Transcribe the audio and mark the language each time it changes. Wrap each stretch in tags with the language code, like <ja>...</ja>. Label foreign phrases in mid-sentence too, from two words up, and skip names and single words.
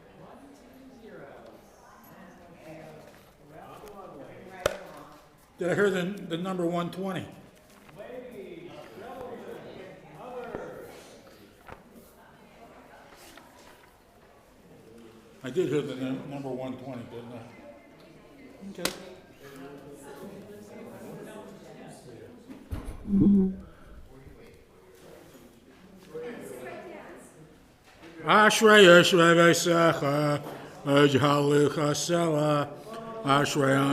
<en>120. Did I hear the number 120? Ladies, gentlemen, others. I did hear the number 120, didn't I?</en> <he>Okay. אשרי יושבי ביתך יהללוך סלה אשרי העם</he>